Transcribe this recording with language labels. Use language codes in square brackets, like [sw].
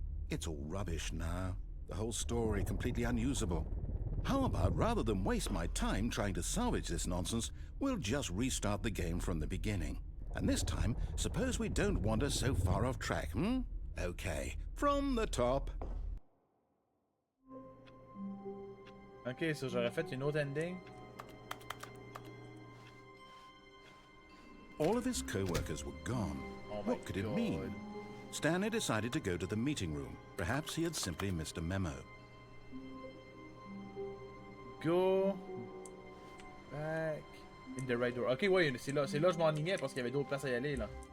[en] It's all rubbish now. The whole story completely unusable. How about, rather than waste my time trying to salvage this nonsense, we'll just restart the game from the beginning. And this time, suppose we don't wander so far off track, Okay, from the top. [fr] Ok, so j'aurais fait une autre ending. [en] All of his co-workers were gone. Oh my What could it God. mean? Stanley decided to go to the meeting room. Perhaps he had simply missed a memo. Go back in the right door. [fr] Ok, ouais, c'est là que je m'enlignais parce qu'il y avait d'autres places à y aller, là.